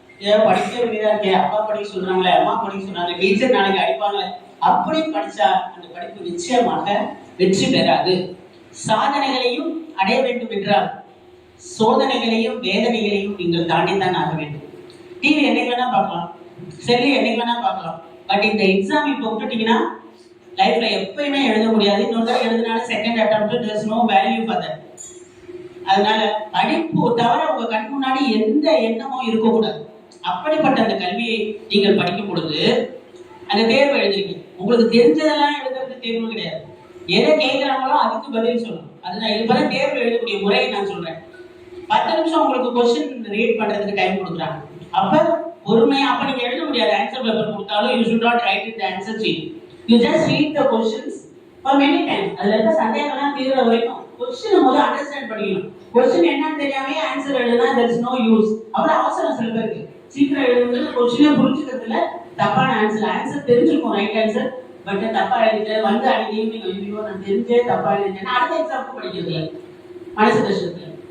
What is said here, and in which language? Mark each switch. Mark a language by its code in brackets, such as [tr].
[ta] ஏதோ படிக்க வேண்டியதா இருக்கே, அப்பா படிக்க சொல்றாங்களே, அம்மா படிக்க சொன்னாங்க, டீச்சர் நாளைக்கு அடிப்பாங்களே, அப்படி படிச்சா அந்த படிப்பு நிச்சயமாக வெற்றி பெறாது. சாதனைகளையும் அடைய வேண்டும் என்றால் சோதனைகளையும் வேதனைகளையும் நீங்கள் தாண்டித்தான் ஆக வேண்டும். டிவி என்னைக்கு வேணா பார்க்கலாம், செல்லு என்னைக்கு வேணா பார்க்கலாம். பட் இந்த எக்ஸாம் இப்போ விட்டுட்டீங்கன்னா லைஃப்ல எப்பயுமே எழுத முடியாது. இன்னொரு தடவை எழுதினாலும் second attempt, [en] there is no value for that. [ta] அதனால படிப்பு தவிர உங்க கண் முன்னாடி எந்த எண்ணமும் இருக்கக்கூடாது. அப்படிப்பட்ட அந்த கல்வியை நீங்கள் படிக்கும் பொழுது அந்த தேர்வு எழுதுறீங்க. உங்களுக்கு தெரிஞ்சதெல்லாம் எழுதுறது தேர்வு கிடையாது. எதை கேட்கிறாங்களோ அதுக்கு பதில் சொல்லணும். அதுதான் இதுபோல தேர்வு எழுதக்கூடிய முறையை நான் சொல்றேன். 10 நிமிஷம் உங்களுக்கு கொஸ்டின் ரீட் பண்றதுக்கு டைம் கொடுக்குறாங்க. அப்ப பொறுமையா, அப்ப நீங்க எழுத முடியாது. ஆன்சர் பேப்பர் கொடுத்தாலும் [en] you should not write in the answer sheet. You just read the questions for many times. [ta] அதுல இருக்க சந்தேகம்லாம் தீர்ற வரைக்கும் கொஸ்டினை முதல்ல அண்டர்ஸ்டாண்ட் பண்ணிக்கணும். கொஸ்டின் என்னன்னு தெரியாமே ஆன்சர் எழுதுனா [en] there is no use. [ta] அவ்வளவு அவசரம் சில பேருக்கு. சீக்கிரம் எழுதுறது கொஸ்டினை புரிஞ்சுக்கிறதுல தப்பான ஆன்சர் தெரிஞ்சிருக்கும், ரைட் ஆன்சர், பட் தப்பா எழுதிட்டு வந்து அன்னைக்கு ஈவினிங் ஐயோ நான் தெரிஞ்சே தப்பா எழுதிட்டேன், அடுத்த எக்ஸாமுக்கு படிக்கிறது மனசு கஷ்டத்துல.